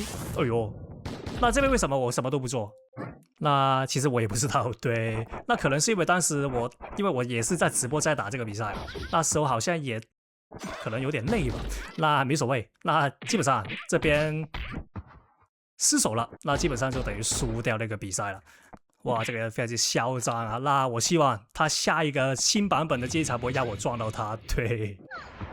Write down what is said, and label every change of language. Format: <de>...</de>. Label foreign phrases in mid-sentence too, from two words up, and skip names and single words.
<zh>哎呦，那這邊為什麼我什麼都不做？那其實我也不知道。對，那可能是因為當時因為我也是在直播在打這個比賽，那時候好像也可能有點累吧，那沒所謂。那基本上這邊失手了，那基本上就等於輸掉那個比賽了。哇，這個非常之囂張啊！那我希望他下一個新版本的機場不會讓我撞到他。對。</zh>